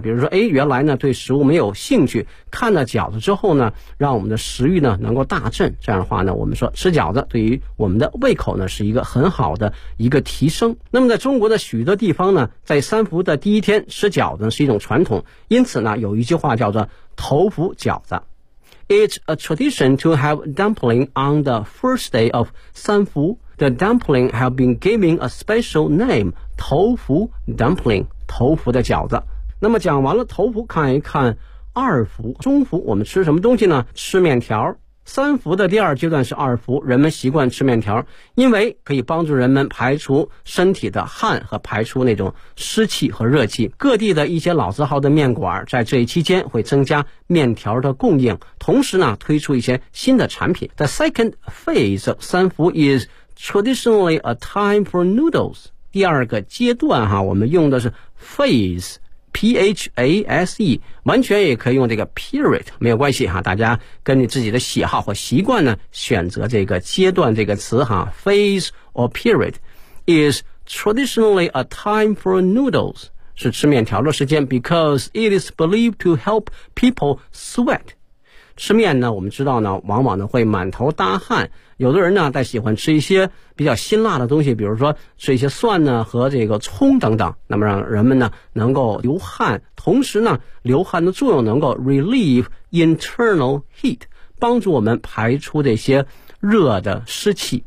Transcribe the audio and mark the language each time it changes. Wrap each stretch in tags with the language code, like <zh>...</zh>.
<zh>比如说哎，原来呢对食物没有兴趣，看了饺子之后呢让我们的食欲呢能够大振，这样的话呢我们说吃饺子对于我们的胃口呢是一个很好的一个提升。那么在中国的许多地方呢，在三伏的第一天吃饺子是一种传统，因此呢有一句话叫做头伏饺子。</zh> <en>It's a tradition to have dumpling on the first day of 三伏。 The dumpling have been given a special name， 头伏 dumpling，</en> <zh>头伏的饺子。那么讲完了头伏，看一看二伏。中伏我们吃什么东西呢？吃面条。三伏的第二阶段是二伏，人们习惯吃面条，因为可以帮助人们排除身体的汗和排除那种湿气和热气。各地的一些老字号的面馆在这一期间会增加面条的供应，同时呢推出一些新的产品。</zh> <en>The second phase of 三伏 is traditionally a time for noodles。</en> <zh>第二个阶段哈，我们用的是</zh> <en>phase</en> <zh>PHASE， 完全也可以用这个 period， 没有关系哈，大家跟你自己的喜好或习惯呢选择这个阶段这个词哈。</zh> <en>Phase or period is traditionally a time for noodles，</en> <zh>是吃面条的时间，</zh> <en>because it is believed to help people sweat。</en> <zh>吃面呢，我们知道呢，往往呢会满头大汗。有的人呢，在喜欢吃一些比较辛辣的东西，比如说吃一些蒜呢和这个葱等等。那么让人们呢能够流汗，同时呢，流汗的作用能够</zh> <en>relieve internal heat，</en> <zh>帮助我们排出这些热的湿气。</zh>